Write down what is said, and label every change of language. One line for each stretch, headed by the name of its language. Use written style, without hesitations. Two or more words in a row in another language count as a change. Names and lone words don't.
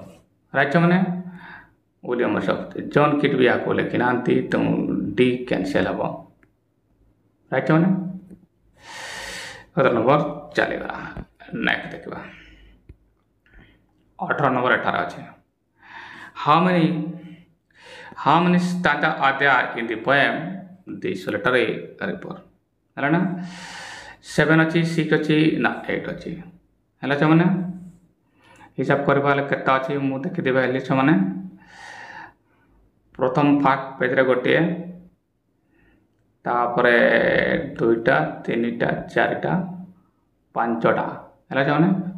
Odia: ରାଇଟ୍ ଛୁଆମାନେ ୱିଲିୟମ ୱର୍ଡସୱାର୍ଥ। ଜନ୍ କିଟ୍ ବି ଏହାକୁ ଲେଖିନାହାନ୍ତି, ତେଣୁ
English: D cancel
Odia: ହେବ। ରାଇଟ୍ ଛୁଆମାନେ 17 ନମ୍ବର ଚାଲିଗଲା। ନେକ୍ସଟ ଦେଖିବା 18 ନମ୍ବର ଏଠାରେ ଅଛି।
English: How many stanza are there in the poem The Solitary Reaper?
Odia: ହେଲା ନା। 7 ଅଛି, 6 ଅଛି, ନା 8 ଅଛି ହେଲା ଛୁଆମାନେ। ହିସାବ କରିବା ହେଲେ କେତେ ଅଛି ମୁଁ ଦେଖିଦେବି ହେଲି ଛୁଆମାନେ। ପ୍ରଥମ
English: first pageରେ
Odia: ଗୋଟିଏ, ତାପରେ 2ଟା, 3ଟା, 4ଟା, 5ଟା ହେଲା ଛୁଆମାନେ।